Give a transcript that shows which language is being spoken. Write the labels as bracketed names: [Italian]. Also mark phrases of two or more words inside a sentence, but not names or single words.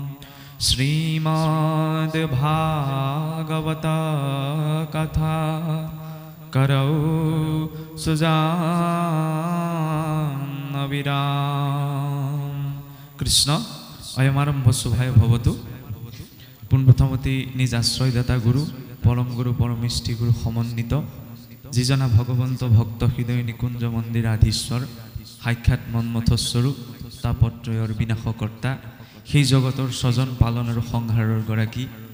[Hindi] श्रीमद् भागवत कथा करौ सुजान विराम। [Sanskrit] कृष्ण अयमारम्भ शुभाय भवतु। [Assamese] পোনপ্ৰথমতে নিজ আশ্ৰয়দাতা গুৰু পৰম গুৰু পৰমেষ্ঠি গুৰু সমন্বিত যিজনা ভগৱন্ত ভক্ত হৃদয় নিকুঞ্জ মন্দিৰ আধীশ্বৰ সাক্ষাৎ মন্মথস্বৰূপ তাপত্ৰয়ৰ বিনাশকৰ্তা সেই জগতৰ স্বজন পালন আৰু সংহাৰৰ গৰাকী